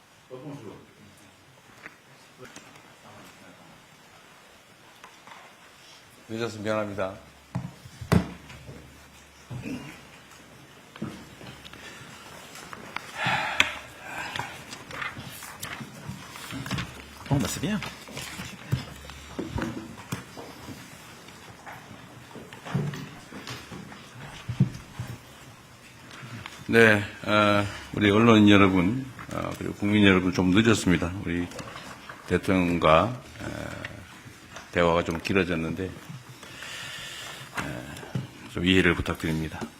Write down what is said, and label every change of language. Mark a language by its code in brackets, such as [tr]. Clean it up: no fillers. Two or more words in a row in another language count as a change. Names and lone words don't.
[ko] 늦어서 미안합니다. [fr] Bon, bah c'est bien. [ko] 네, 우리 언론인 여러분, 그리고 국민 여러분 좀 늦었습니다. 우리 대통령과 대화가 좀 길어졌는데 좀 이해를 부탁드립니다.